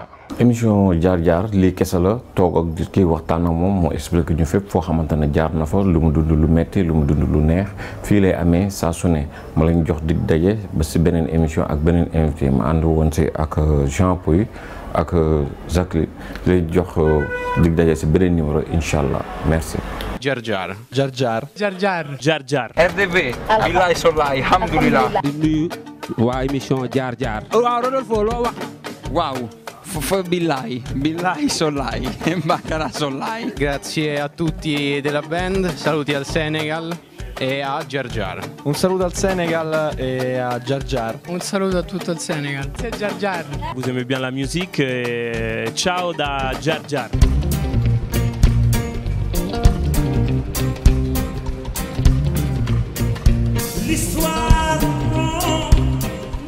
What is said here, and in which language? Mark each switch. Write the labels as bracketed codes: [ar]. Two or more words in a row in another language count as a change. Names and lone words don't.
[wo] émission jaar-jaar lii kese la toog ak kii waxtaan ak moom moo expliqué ñu fépp foo xamante ne jaar na fa lu mu dund lu metti lu mu dund lu neex fii lay amee saa su ne ma lañ jox dig daje ba si beneen émission ak beneen invité ma ànd woon si ak Jean Pouy ak Jacques lay jox dig daje si beneen numéro [ar] إن شاء الله [wo] merci. Jar Jar. Jar Jar. Jar Jar. Jar Jar. RDV billahi sollahi alhamdulillah. di nuyu waa émission jaar jaar. waaw Rodolfo loo wax. Waaw fa billahi sollahi baccara sollahi. [it] Grazie a tutti della band, saluti al Senegal e a Jar Jar. Un saluto al Senegal e a Jar Jar. Un saluto a tutto il Senegal. [fr] C'est Jar Jar. Vous aimez bien la musique. [it] Ciao da Jar Jar. [fr] L'histoire